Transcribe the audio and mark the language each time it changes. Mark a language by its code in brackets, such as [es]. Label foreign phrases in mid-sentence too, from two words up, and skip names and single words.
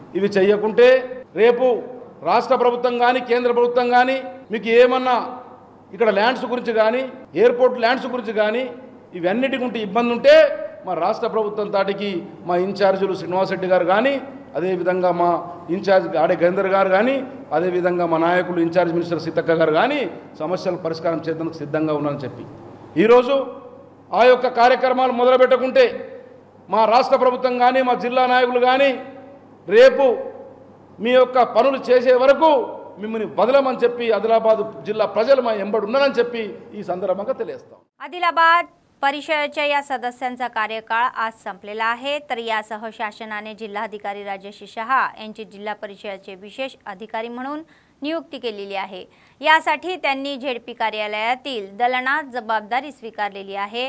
[te] ఇవి చేయకుంటే రేపు రాష్ట్ర ప్రభుత్వం కానీ కేంద్ర ప్రభుత్వం కానీ మీకు ఏమన్నా ఇక్కడ ల్యాండ్స్ గురించి కానీ, [en] airport lands [te] గురించి కానీ ఇవన్నిటి గురించి ఇబ్బంది ఉంటే మా రాష్ట్ర ప్రభుత్వం తాటికి మా ఇన్ఛార్జీలు శ్రీనివాస్ రెడ్డి గారు కానీ, అదేవిధంగా మా ఇన్ఛార్జ్ ఆడే గేందర్ గారు కానీ, అదేవిధంగా మా నాయకులు [en] incharge minister [te] సీతక్క గారు కానీ సమస్యలు పరిష్కారం చేసేందుకు సిద్ధంగా ఉన్నారని చెప్పి ఈరోజు ఆ యొక్క కార్యక్రమాలు మొదలుపెట్టకుంటే మా రాష్ట్ర ప్రభుత్వం కానీ మా జిల్లా నాయకులు కానీ రేపు మీ యొక్క పనులు చేసే వరకు మిమ్మల్ని వదలమని చెప్పి ఆదిలాబాద్ జిల్లా ప్రజలు మా ఎంబడి ఉన్నారని చెప్పి ఈ సందర్భంగా తెలియజేస్తాం. [mr] आदिलाबाद परिषदेच्या या सदस्यांचा कार्यकाळ आज संपलेला आहे। तर यासह शासनाने जिल्हाधिकारी राजश्री शहा यांची जिल्हा परिषदेचे विशेष अधिकारी म्हणून नियुक्ती केलेली आहे। यासाठी त्यांनी झेडपी कार्यालयातील दलनात जबाबदारी स्वीकारलेली आहे।